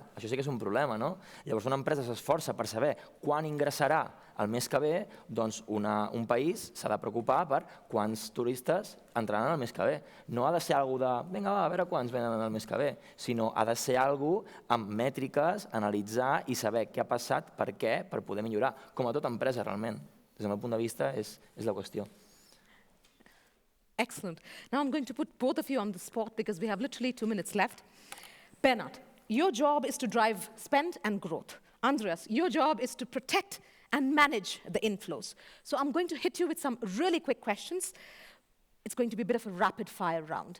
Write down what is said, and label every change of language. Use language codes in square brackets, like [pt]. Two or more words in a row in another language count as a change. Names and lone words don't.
[ca] Això sí que és un problema, no? Llavors una empresa s'esforça per saber quan ingressarà el mes que ve, doncs un país s'ha de preocupar per quants turistes entraran el mes que ve. No ha de ser alguna de, vinga, va, a veure quants venen el mes que ve, sinó ha de ser alguna amb mètriques, analitzar i saber què ha passat, per què, per poder millorar. Com a tota empresa, realment. Des del meu punt de vista, és la qüestió. [en] Excellent. Now I'm going to put both of you on the spot because we have literally 2 minutes left. Bernat, your job is to drive spend and growth. Andreas, your job is to protect and manage the inflows. So I'm going to hit you with some really quick questions. It's going to be a bit of a rapid fire round.